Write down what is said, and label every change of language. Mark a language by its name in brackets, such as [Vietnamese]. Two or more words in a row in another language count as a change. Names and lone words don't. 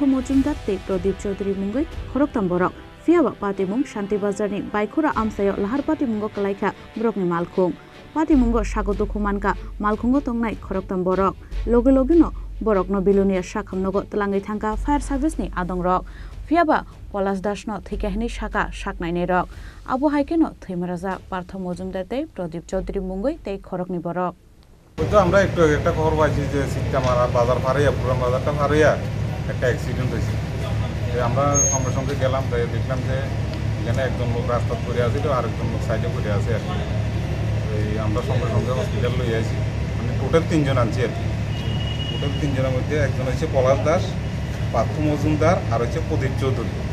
[Kok Borok] Mojumdar tei Pradip Chaudhary Mungoi Khoroksa Borok Fiaba Patimung Santirbazar ni Baikhora Amchaio Lahar Patimungo Kwlaiwi Borokni Malkhung Patimungo Sagoto Kumanka Malkhungo Tongnai Khoroksa Borok Logino Borokno Bilonia Shakhamnogo Tlangai Thangka [English] Fire Service [Kok Borok] ni Adongrok Fiaba Palash no Haikheno Shaka Shaknai Rok Abo Haikheno Thowimwrajak Partho Mojumdar tei Pradip Chaudhary Mungoi tei Khorokni Borok [Bangla] তো আমরা একটা খবর পাইছি যে সিট্টামারা বাজার ফারিয়া পুরান বাজারটা ফারিয়া একটা অ্যাক্সিডেন্ট হয়েছে আমরা সঙ্গে সঙ্গে গেলাম তাই দেখলাম যে এখানে একজন লোক রাস্তা পড়ে আছে তো আরেকজন লোক সাইডে পড়ে আছে আর কি আমরা সঙ্গে সঙ্গে হসপিটাল লই আসি মানে টোটাল 3 জন আনছি আর কি টোটাল 3 জনের মধ্যে একজন হচ্ছে পলাশ দাস পার্থ মজুমদার আর হচ্ছে প্রদীপ চৌধুরী